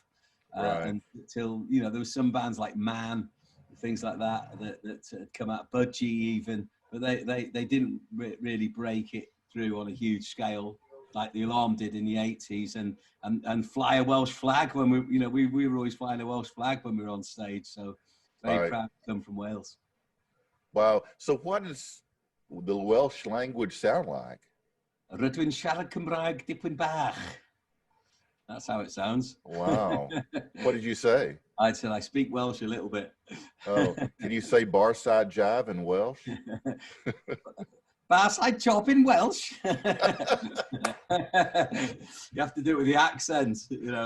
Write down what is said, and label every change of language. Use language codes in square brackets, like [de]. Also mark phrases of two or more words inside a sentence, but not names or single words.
[en] Until, you know, there was some bands like Man, things like that had come out, Budgie even, but they didn't really break it through on a huge scale like the Alarm did in the 80s, and fly a Welsh flag when we were always flying a Welsh flag when we were on stage. So very proud to come from Wales. Wow. So what does the Welsh language sound like? [cy] Rydw i'n siarad Cymraeg dipyn bach. [en] That's how it sounds. Wow. What did you say? I said I speak Welsh a little bit. Oh, can you say Barside Jive in Welsh? Barside Jive in Welsh. You have to do it with the accent, you know.